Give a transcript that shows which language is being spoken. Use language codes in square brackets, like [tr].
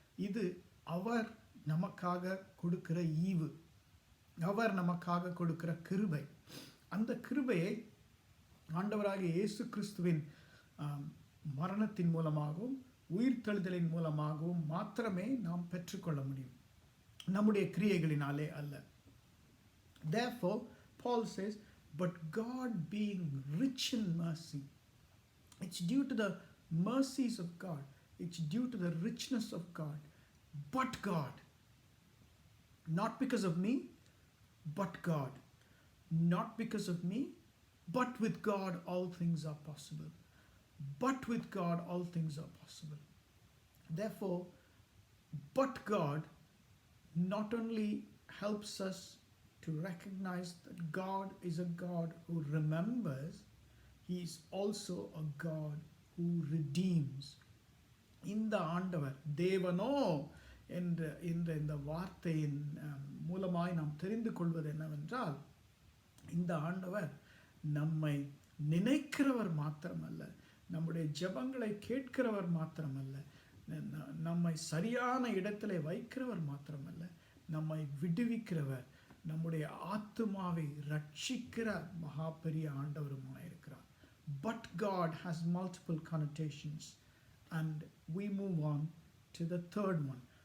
[ta] இது அவர் நமக்காக கொடுக்கிற ஈவு, அவர் நமக்காக கொடுக்கிற கிருபை. அந்த கிருபையை ஆண்டவராகிய இயேசு கிறிஸ்துவின் மரணத்தின் மூலமாகவும் உயிர்த்தெழுதலின் மூலமாகவும் மாத்திரமே நாம் பெற்றுக்கொள்ள முடியும், நம்முடைய கிரியைகளினாலே அல்ல. [en] Therefore, Paul says, but God being rich in mercy, it's due to the mercies of God, it's due to the richness of God, but God, not because of me, but God, not because of me, but with God all things are possible. But with God all things are possible. Therefore, but God not only helps us to recognize that God is a God who remembers, He is also a God who redeems. [ta] இந்த ஆண்டவர் தேவனோ என்ற இந்த வார்த்தையின் மூலமாய் நாம் தெரிந்து கொள்வது என்னவென்றால், இந்த ஆண்டவர் நம்மை நினைக்கிறவர் மாத்திரமல்ல, நம்முடைய ஜெபங்களை கேட்கிறவர் மாத்திரமல்ல, நம்மை சரியான இடத்திலே வைக்கிறவர் மாத்திரமல்ல, நம்மை விடுவிக்கிறவர், நம்முடைய ஆத்துமாவை ரட்சிக்கிற மகா பெரிய ஆண்டவருமாயிருக்கிறார். [en] But God has multiple connotations, and we move on to the third one.